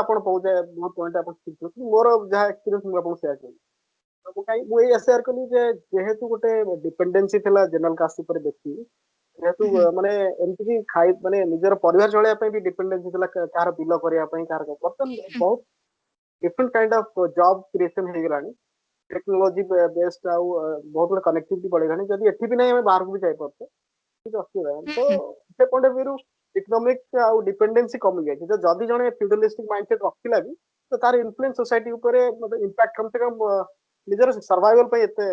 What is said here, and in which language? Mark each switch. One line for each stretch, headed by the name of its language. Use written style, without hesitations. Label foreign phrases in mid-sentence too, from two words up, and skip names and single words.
Odia: ଆପଣ ମୋ ପଏଣ୍ଟ ଆପଣ ଠିକ କରୁଛନ୍ତି। ମୋର ଯାହା ଏକ୍ସପିରିଏନ୍ସ ମୁଁ ଆପଣଙ୍କୁ ସେୟାର କରିବି। ମୁଁ ଏଇ ସେୟାର କଲି ଯେ ଯେହେତୁ ଗୋଟେ ଡିପେଣ୍ଡେନ୍ସି ଥିଲା
English: general caste
Odia: ଉପରେ ବେଶୀ, ଯେହେତୁ ମାନେ ଏମିତି କି ମାନେ ନିଜର ପରିବାର ଚଳେଇବା ପାଇଁ ବି ଡିପେଣ୍ଡେନ୍ସି ଥିଲା, କାହାର ବିଲ କରିବା ପାଇଁ, କାହାର ବର୍ତ୍ତମାନ ବହୁତ
English: different kind of job creation
Odia: ହେଇଗଲାଣି।
English: technology based
Odia: ଆଉ ବହୁତ ଗୁଡେ କନେକ୍ଟିଭିଟି ବଢିଗଲାଣି। ଯଦି ଏଠି ବି ନାହିଁ, ଆମେ ବାହାରକୁ ବି ଯାଇପାରୁଛେ, କିଛି ଅସୁବିଧା ନାହିଁ। ତ ସେ
English: point of view-ru
Odia: ଇକୋନୋମିକ ଆଉ ଡିପେଣ୍ଡେନ୍ସି କମି ଯାଇଛି। ଯଦି ଜଣେ
English: feudalistic mindset
Odia: ରଖିଲା ବି, ତ ତାର
English: influence society
Odia: ଉପରେ ଇମ୍ପାକ୍ଟ
Hindi: कम से कम
Odia: ନିଜର ସର୍ଭାଇଭାଲ ପାଇଁ ଏତେ